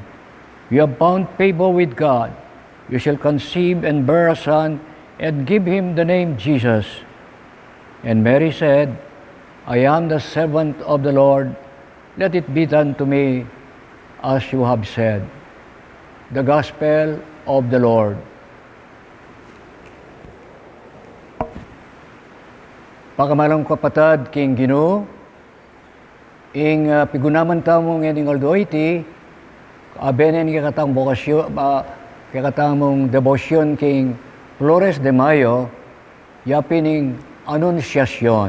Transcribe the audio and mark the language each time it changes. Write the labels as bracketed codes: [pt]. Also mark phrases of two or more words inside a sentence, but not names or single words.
[en] You have found favor with God. You shall conceive and bear a son, and give him the name Jesus." And Mary said, "I am the servant of the Lord. Let it be done to me as you have said." The Gospel of the Lord. [pam] Pagkamalang kapatad king Ginoo, ing pigunaman tamo ngayon Laudate, abenen kakatang bokasyon, kakatang devotion king Flores de Mayo, yapining anunciasyon.